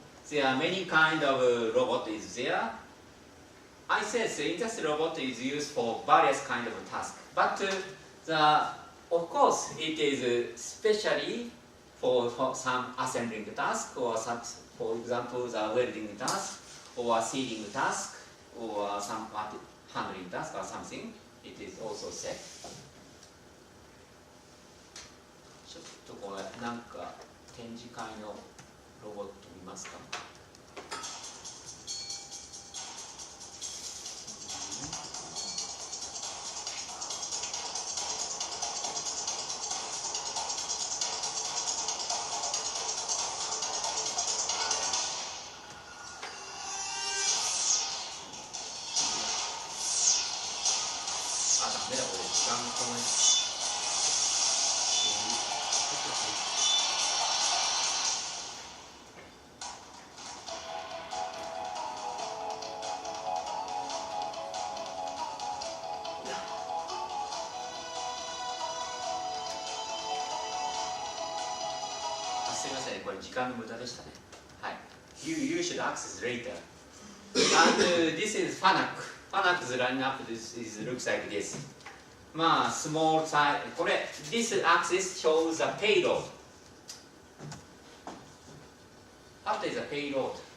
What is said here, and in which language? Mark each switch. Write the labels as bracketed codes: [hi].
[en] There are many kind of robot is there. I said the industrial robot is used for various kind of tasks, but of course it is especially for some assembling task, or some, for example, the welding task, or sealing task, or some handling task or something. It is also safe. [ja] ちょっとこれなんか展示会のロボット見ますか。あ、ダメだこれ時間こない。すみません、これ時間の無駄でしたね。はい。 [en] You should access later. And this is Fanuc. Fanac's lineup looks like this. Small size. これ this axis shows the payload. What is the payload?